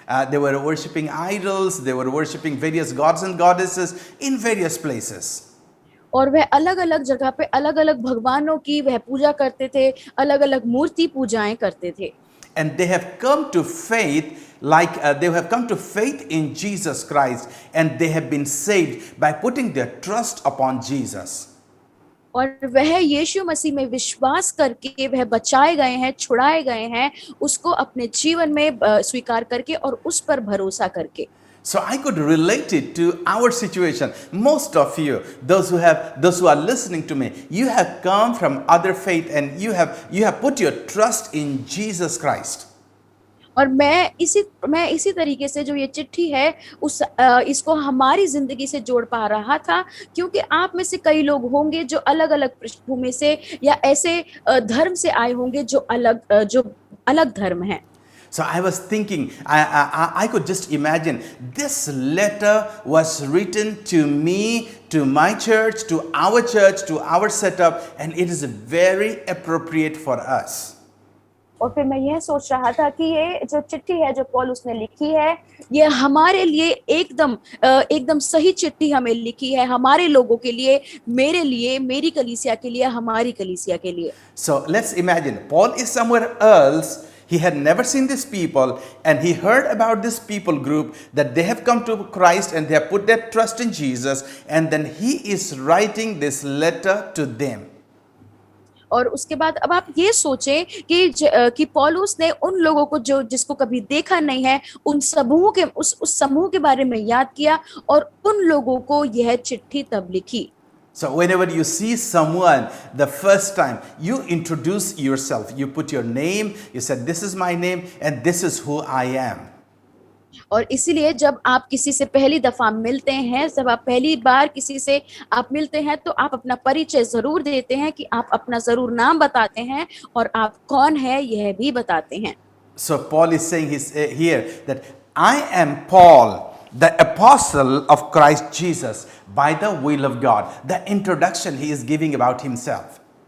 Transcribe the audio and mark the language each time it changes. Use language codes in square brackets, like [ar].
[en] They were worshipping idols, they were worshipping various gods and goddesses in various places. [hi] और वह अलग-अलग जगह पे अलग-अलग भगवानों की वह पूजा करते थे, अलग-अलग मूर्ति पूजाएं करते थे। [en] And they have come to faith they have come to faith in Jesus Christ, and they have been saved by putting their trust upon Jesus. [hi] और वह यीशु मसीह में विश्वास करके वह बचाए गए हैं, छुड़ाए गए हैं, उसको अपने जीवन में स्वीकार करके और उस पर भरोसा करके। [en] So I could relate it to our situation. Most of you, those who are listening to me, you have come from other faith, and you have put your trust in Jesus Christ. [hi] और मैं इसी तरीके से जो ये चिट्ठी है इसको हमारी जिंदगी से जोड़ पा रहा था, क्योंकि आप में से कई लोग होंगे जो अलग-अलग पृष्ठभूमि से या ऐसे धर्म से आए होंगे जो अलग धर्म हैं। [en] So I was thinking, I could just imagine this letter was written to me, to my church, to our setup, and it is very appropriate for us. [hi] और फिर मैं यह सोच रहा था कि ये जो चिट्ठी है जो पौलुस ने लिखी है, ये हमारे लिए एकदम सही चिट्ठी हमें लिखी है, हमारे लोगों के लिए, मेरे लिए, मेरी कलीसिया के लिए, हमारी कलीसिया के लिए। [en] So let's imagine Paul is somewhere else. He had never seen these people, and he heard about this people group that they have come to Christ and they have put their trust in Jesus, and then he is writing this letter to them. [hi] और उसके बाद अब आप ये सोचें कि पौलुस ने उन लोगों को जिसको कभी देखा नहीं है, उन समूह के उस समूह के बारे में याद किया और उन लोगों को यह चिट्ठी तब लिखी। [en] So whenever you see someone the first time, you introduce yourself. You put your name, you said, this is my name and this is who I am. [hi] और इसीलिए जब आप किसी से पहली दफा मिलते हैं, जब आप पहली बार किसी से आप मिलते हैं, तो आप अपना परिचय जरूर देते हैं, कि आप अपना जरूर नाम बताते हैं और आप कौन है यह भी बताते हैं। [en] So Paul is saying here that I am Paul, the apostle of Christ Jesus, by the will of God. The introduction he is giving about himself.